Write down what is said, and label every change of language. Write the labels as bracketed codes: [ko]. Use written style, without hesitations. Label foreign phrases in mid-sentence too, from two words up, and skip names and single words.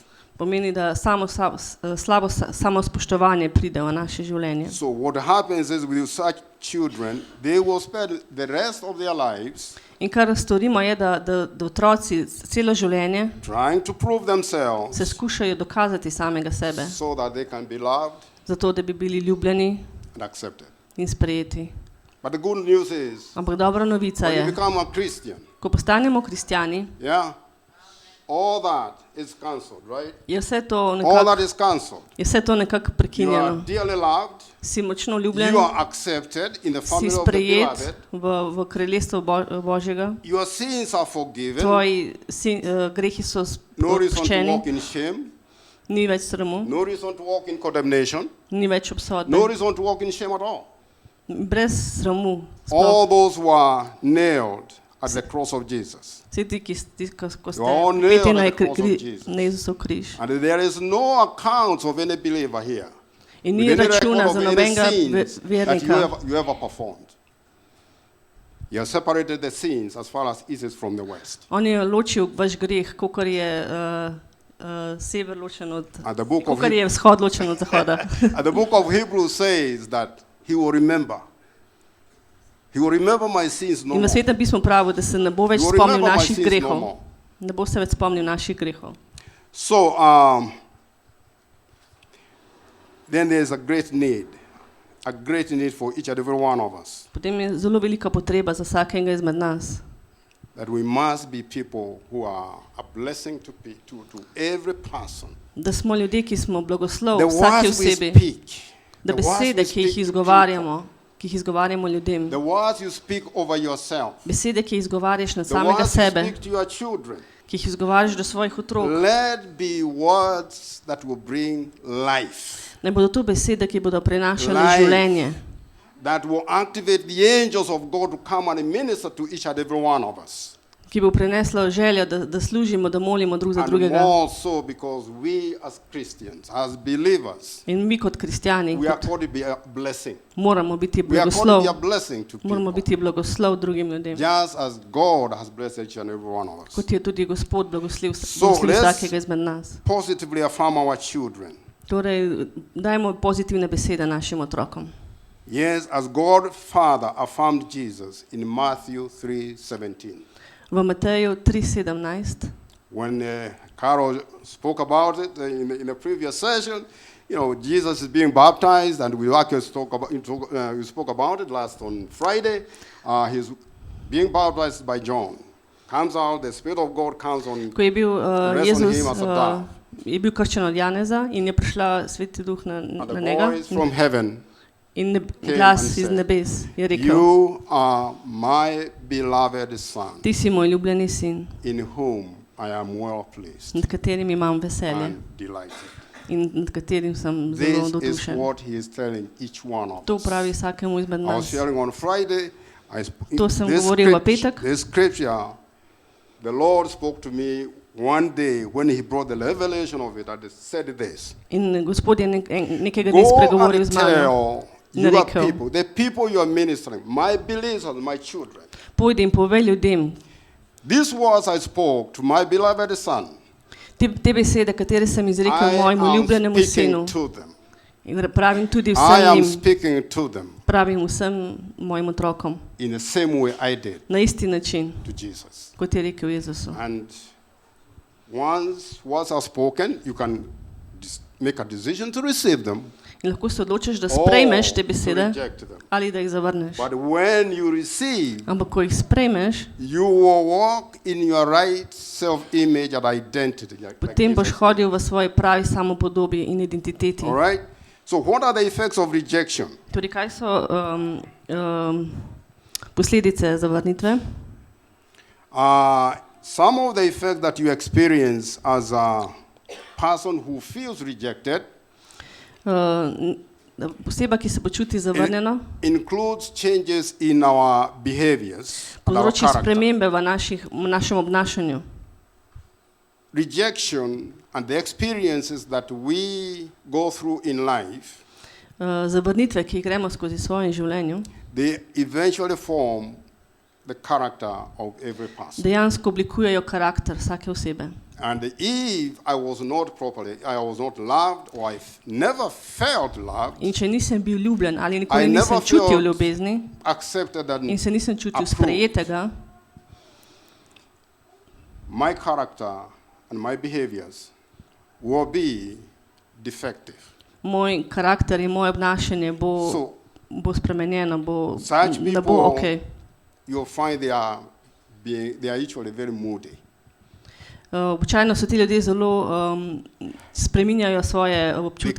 [sl] Pomeni, da slabo samospoštovanje pride v naše življenje. [en] So what happens is with such children, they will spend the rest of their lives [sl] In kar storimo je, da otroci celo življenje [en] trying to prove themselves [sl] se skušajo dokazati samega sebe, [en] so that they can be loved [sl] zato da bi bili ljubljeni [en] and accepted. [sl] in sprejeti. [en] But the good news is, [sl] Ampak dobra novica [en] when you [sl] je, [en] become a Christian, [sl] ko postanemo kristjani, [en] yeah, all that is cancelled, right? [sl] je vse to [en] All [sl] nekako [en] that is cancelled. You are [sl] prekinjeno. [en] dearly loved. [sl] Si močno ljubljen, [en] You are accepted in the [sl] si [en] family of the [sl] sprejet [en] beloved. [sl] v kraljestvu Božjega, [en] Your sins are forgiven. [sl] tvoji grehi so [en] No reason to [sl] odpuščeni, [en] walk in shame. [sl] ni več sramu, [en] No reason to walk in condemnation. [sl] ni več obsodbe, [en] No reason to walk in shame at all. [sl] brez sramu. [en] All those were nailed at the cross of Jesus. [sl] Vsi ti, ko ste [en] all [sl] pripeti [en] nailed at the cross of Jesus. [sl] na Jezusov križ. [en] And there is no account of any believer here. [sl] In ni [en] with any [sl] računa [en] record [sl] za [en] of any [sl] nobenega [en] sins that [sl] vernika. [en] you ever performed. You have separated the sins as far as east is from the west. [sl] On je ločil vaš greh, kakor je sever ločen od, [en] And the book of [sl] kakor je vzhod ločen od zahoda. [en] And the book of Hebrews says that he will remember. He will remember my sins no [sl] In v [en] more. [sl] Svetem pismu pravi, da se ne bo več [en] He will [sl] spomnil [en] remember my [sl] naših [en] sins no [sl] grehov. [en] more. [sl] Ne bo se več spomnil naših grehov. [en] So, then there is a great need for each and every one of us. [sl] Potem je zelo velika potreba za vsakega izmed nas, [en] That we must be people who are a blessing to every person. [sl] da smo ljudje, ki smo blagoslov [en] The [sl] vsaki [en] words we [sl] osebi, [en] speak, [sl] da [en] the words [sl] besede, [en] we [sl] ki jih [en] speak to [sl] izgovarjamo ljudem, [en] the words you speak over yourself, [sl] besede, ki jih izgovarjaš na [en] the [sl] samega [en] words you [sl] sebe, [en] speak to your children, [sl] ki jih izgovarjaš do svojih otrok, [en] let be words that will bring life. [sl] ne bodo to besede, ki bodo prinašale [en] Life. [sl] življenje. [en] that will activate the angels of God to come and minister to each and every one of us. [sl] Ki bo prineslo željo, da služimo, da molimo drug za [en] And [sl] drugega. [en] more so because we as Christians, as believers, [sl] In mi kot kristjani [en] we are called to be a blessing. [sl] moramo biti [en] We are called to [sl] blagoslov, [en] be a blessing to [sl] moramo [en] people. [sl] biti blagoslov drugim ljudem. [en] Just as God has blessed each and every one of us. [sl] Kot je tudi Gospod blagoslov [en] So, let's- [sl] vsakega izmed nas. [en] Positively affirm our children. [sl] Torej, dajmo pozitivne besede našim otrokom. [en] Yes, as God Father affirmed Jesus in Matthew 3:17. [sl] V Mateju 3:17, [en] When Carol spoke about it in a previous session, Jesus is being baptized, and we spoke about it last on Friday. He's being baptized by John. Comes out, the Spirit of God comes on. [sl] ko je bil [en] rests on [sl] Jezus, [en] him as a dove. [sl] je bil krščen od Janeza in je prišla Sveti Duh na [en] And the [sl] njega [en] voice from heaven, [sl] in [en] came [sl] glas [en] and [sl] iz [en] said, [sl] nebes je rekel: [en] "You are my beloved Son, [sl] Ti si moj ljubljeni sin, [en] in whom I am well pleased [sl] nad katerim imam veselje [en] and delighted." [sl] in nad katerim sem zelo [en] This is [sl] navdušen. [en] what he is telling each one of [sl] To [en] us. [sl] pravi vsakemu izmed [en] I was [sl] nas. [en] sharing on Friday. [sl] To sem govoril v petek. [en] This scripture, the Lord spoke to me one day when He brought the revelation of it. I said this: [sl] In Gospod je nekega dne [en] "Go [sl] spregovoril [en] and [sl] z mano [en] tell [sl] in [en] your [sl] rekel: [en] people, the people you are ministering, my believers, my children, [sl] Pojdi in povej ljudem [en] these words I spoke to my beloved Son. [sl] te besede, katere sem izrekel [en] I [sl] mojemu [en] am [sl] ljubljenemu sinu. [en] speaking to them. [sl] In pravim tudi [en] I [sl] vsem [en] am [sl] njim, [en] speaking to them [sl] pravim vsem mojim otrokom [en] in the same way I did [sl] na isti način, [en] to Jesus." [sl] kot je rekel Jezusu. [en] And once words are spoken, you can make a decision to receive them [sl] In lahko se odločiš, da [en] or [sl] sprejmeš te [en] to [sl] besede [en] reject them. [sl] ali da jih zavrneš. [en] But when you receive, [sl] Ampak ko jih sprejmeš, [en] you will walk in your right self-image and identity. Like [sl] potem boš [en] Jesus. [sl] hodil v svoji pravi samopodobi in identiteti. [en] All right? So what are the effects of rejection? [sl] Torej, kaj so posledice zavrnitve? [en] Some of the effects that you experience as a person who feels rejected [sl] Oseba, ki se počuti zavrnjeno, [en] includes changes in our behaviors and our [sl] povzroči [en] character. [sl] spremembe v našem obnašanju. [en] Rejection and the experiences that we go through in life, [sl] Zavrnitve, ki jih gremo skozi svoje življenje, [en] they eventually form the character of every person. [sl] dejansko oblikujejo karakter vsake osebe. [en] And if I was not loved, or I never felt loved, [sl] In če nisem bil ljubljen ali nikoli [en] I [sl] nisem [en] never [sl] čutil [en] felt [sl] ljubezni [en] accepted and [sl] in se nisem čutil [en] approved, [sl] sprejetega, [en] my character and my behaviors will be defective. [sl] moj karakter in moje obnašanje [en] So [sl] bo spremenjeno, [en] such [sl] ne bo [en] people, [sl] okej. [en] you'll find they are usually very moody. [sl] Običajno so ti ljudje zelo spreminjajo svoje [en] They [sl] občutke.